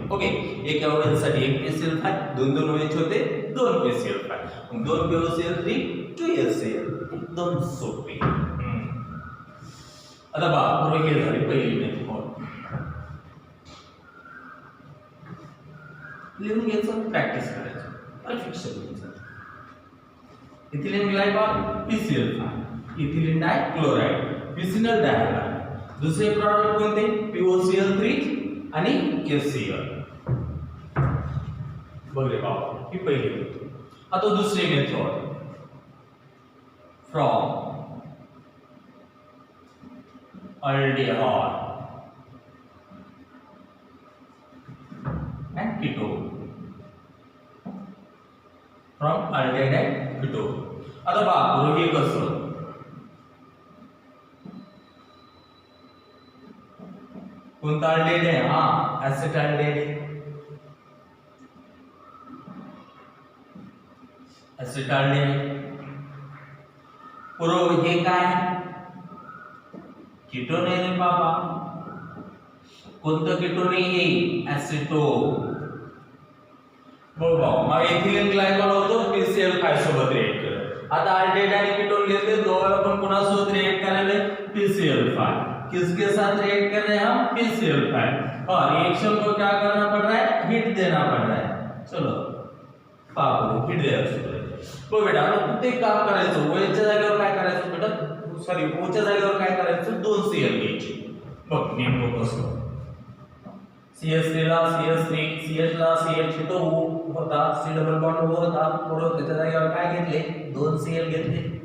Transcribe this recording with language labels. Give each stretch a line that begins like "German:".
Marathi: Okay एका OH साठी एक PCl5 दोन दोन OH होते दोन PCl5 मग दोन POCl3 2 HCl एकदम सोपे. आता बघा हे झाली पहिली मेथड लिहून घ्यायचं प्रॅक्टिस करायचं परफेक्शन घ्यायचं. Ethylene glycol PCl5 ethylene डायक्लोराइड vicinal डायहालाइड. दुसरे प्रॉडक्ट कोणते POCl3 आणि HCl. बघले बाबा ही पहिली मेथड. आता दुसरी method from aldehyde and ketone
English: from aldehyde and ketone.
Marathi: आता बघा हे कसं कोणता अल्डेहाइड आहे ऍसिटाल्डेहाइड. बरोबर हे काय कीटोन आहे रे बाबा. कोणतं कीटोन आहे ऍसिटो. बरोबर मग इथिलीन ग्लायकॉल होतो PCl5 सोबत रिएक्ट करत. आता अल्डेहाइड आणि कीटोन घेतले दोघांना पण कोणासोबत रिएक्ट करायला PCl5.
Hindi: किसके साथ रिएक्ट कर रहे हैं हम PCl5 और रिएक्शन को क्या करना पड़ रहा है हीट देना पड़ रहा है.
Marathi: चलो पाहू हीट द्यायचं तो बेटा ते काम करायचं OH च्या जागेवर काय करायचं बेटा सॉरी O च्या जागेवर काय करायचं दोन Cl घ्यायचे. बघ नेमकं कसं CH3 ला CH3 CH ला CH तो O होता C डबल बॉन्ड O होता बरोबर त्याच्या जागेवर काय घेतले दोन Cl घेतले.